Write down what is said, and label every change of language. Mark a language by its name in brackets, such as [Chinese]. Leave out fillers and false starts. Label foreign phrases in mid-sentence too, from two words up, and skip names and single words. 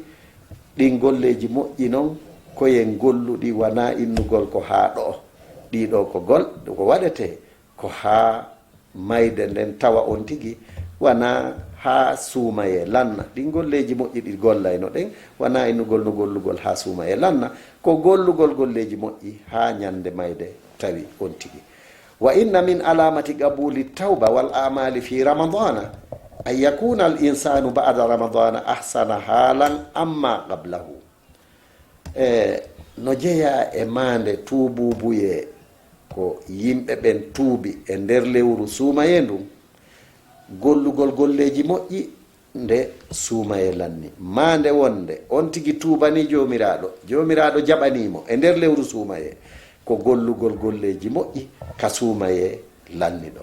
[Fula] ɗin golleji moƴƴi noon koyen golluɗi wona innugol ko ha ɗo, ɗiɗo ko waɗete ko ha mayde nden tawa on tigi wona ha suumaye lanna. ɗin golleji moƴƴi ɗi gollayno ɗen wona innugol no gollugol ha suumaye lanna, ko gollugol golleji moƴƴi ha ñande mayde tawi on tigi. [Arabic] وإن من علامات قبول التوبة والعمل في رمضان أن يكون الإنسان بعد رمضان أحسن حالا مما قبله. [Fula] no jeeya e mande tuububuye ko yimɓe ɓen tuubi e nder lewru suumaye ndum, gollugol golleji moƴƴi nde suumaye lanni, mande wonde on tigi tuubani jomiraɗo jaɓanimo e nder lewru suumaye, ko gollugol golleji moƴƴi ka suumaye lanniɗo.